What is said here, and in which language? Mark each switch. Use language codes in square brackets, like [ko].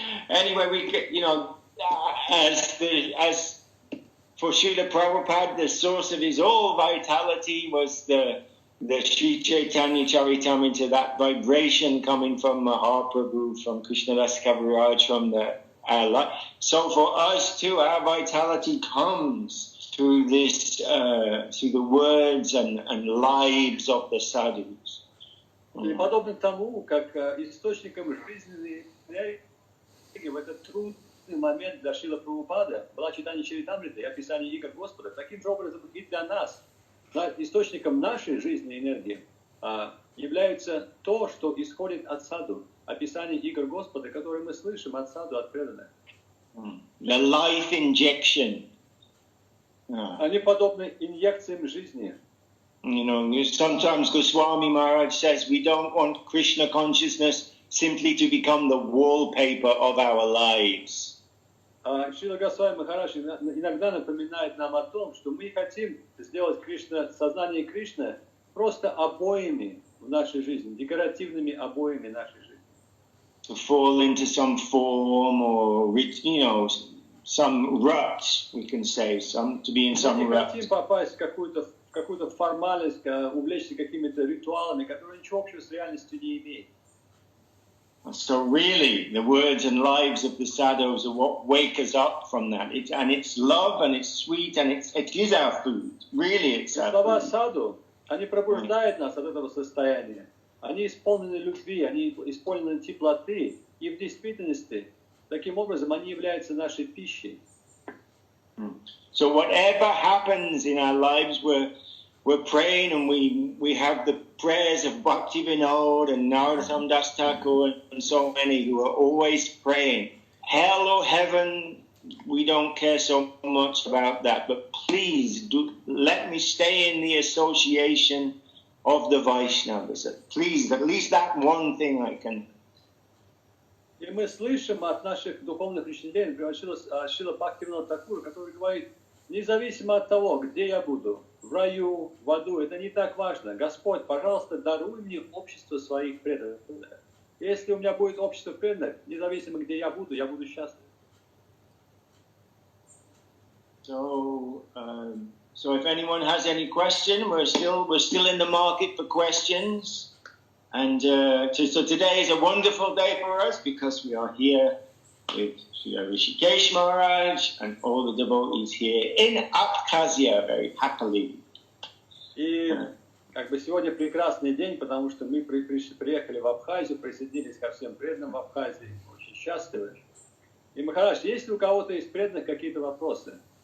[en] Anyway, we get, as for Srila Prabhupada, the source of his all vitality was the Sri Chaitanya Charitamrita, that vibration coming from Mahaprabhu, from Krishnadas Kaviraj, from the so for us too, our vitality comes through this, through the words and lives of the sadhus. [ru] И подобно тому, как источником жизненной энергии в этот трудный момент для Шрила Прабхупада была читание Чаритамриты и описание игр Господа, таким же образом и для нас, источником нашей жизненной энергии, является то, что исходит от саду, описание игр Господа, которые мы слышим от саду, от преданных. [en] The life injection. [ru] Они подобны инъекциям жизни. [en] You know, sometimes Goswami Maharaj says we don't want Krishna consciousness simply to become the wallpaper of our lives. [ru] Шрила Госвами Махарадж иногда напоминает нам о том, что мы хотим сделать сознание Кришны просто обоями в нашей жизни, декоративными обоями нашей жизни. [en] To fall into some form or, you know, some rut, we can say, to be in some [ru] Мы не [en] rut. [ru] хотим попасть в какую-то формальность, увлечься какими-то ритуалами, которые ничего общего с реальностью не имеют. [en] So really, the words and lives of the sadhus are what wake us up from that. And it's love, and it's sweet, and it is our food. Really, it's our [ru] Слова [en] food. [ru] саду, они пробуждают нас от этого состояния. Они исполнены любви, они исполнены теплоты. И в действительности, таким образом, они являются нашей пищей. [en] So whatever happens in our lives, we're praying, and we have the prayers of Bhakti Vinod and Narottam Das Thakur and so many who are always praying. Hell or heaven, we don't care so much about that, but please let me stay in the association of the Vaishnavas. Please, at least that one thing I can. [ru] И мы слышим от наших духовных учителей, например, Шрила Бхакти Винода Тхакура, который говорит, независимо от того, где я буду, в раю, в аду, это не так важно. Господь, пожалуйста, даруй мне общество своих преданных. Если у меня будет общество преданных, независимо где я буду счастлив. [en] So if anyone has any question, we're still in the market for questions. And so today is a wonderful day for us because we are here with Srila Rishikesh Maharaj and all the devotees here in Abkhazia very happily. [ru] И как бы сегодня прекрасный день, потому что мы приехали в Абхазию, присоединились ко всем преданным в Абхазии, очень счастливы. И, Махарадж, есть ли у кого-то из преданных какие-то вопросы?